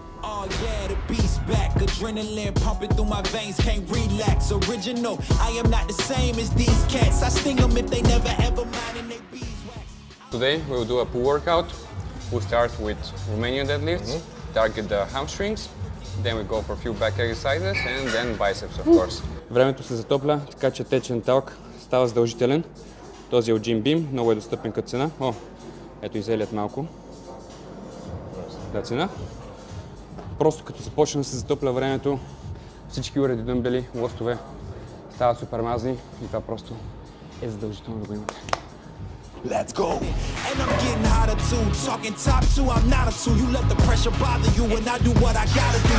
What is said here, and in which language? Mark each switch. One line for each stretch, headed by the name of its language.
English: Oh yeah, the beast back, adrenaline pumping through my veins, can't relax. Original, I am not the same as these cats. I sting them if they never ever mind and they beeswax. Today we'll do a pull workout. We'll start with Romanian deadlifts, target the hamstrings, then we go for a few back exercises and then biceps, of course.
Bulgarian: Времето се затопля, така че течен талк става задължителен. Този е от Jim Beam, много е достъпен като цена. О, ето и Елиот малко. Да, цена. Просто като започне да се затопля времето, всички уреди, дъмбели, лостове стават супер мазни и това просто е задължително да го имате.
English: Let's go. And I'm getting hotter too. Talking top two, I'm not a two. You let the pressure bother you and I do what I gotta do.